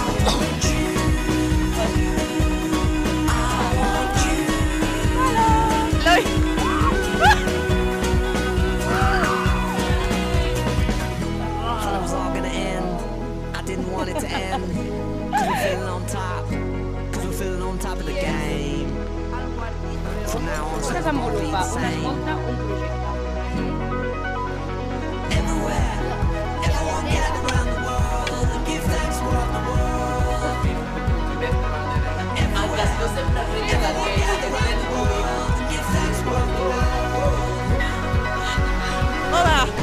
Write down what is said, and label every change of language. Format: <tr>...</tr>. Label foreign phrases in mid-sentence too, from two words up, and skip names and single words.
<en>Thought it was all gonna end. I didn't want it to end. 'Cause we're feeling on top. 'Cause we're feeling on top of the game. From now on,</en> <ca>es desenvolupa</ca> <en>so</en> <ca>on es munta un projecte.</ca> <en>everywhere. Everyone gather around the world and give thanks for all the world. Everywhere. Everyone gather around the world and give thanks for all the world. Hola.</en>